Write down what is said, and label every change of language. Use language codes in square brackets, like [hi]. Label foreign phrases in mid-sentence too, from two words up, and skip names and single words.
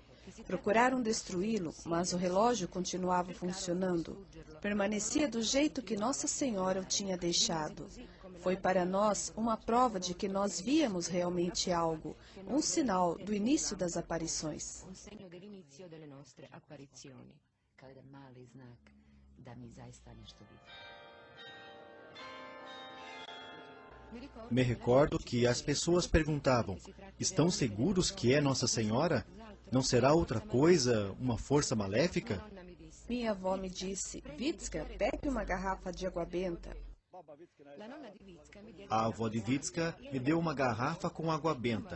[pt] Procuraram destruí-lo, mas o relógio continuava funcionando. Permanecia do jeito que Nossa Senhora o tinha deixado. Foi para nós uma prova de que nós víamos realmente algo, um sinal do início das aparições. [hr] Da mi zaista nešto vidimo. [pt] Me recordo que as pessoas perguntavam: estão seguros que é Nossa Senhora? Não será outra coisa, uma força maléfica? Minha avó me disse: Vitska, pegue uma garrafa de água benta. A avó de Vitska me deu uma garrafa com água benta.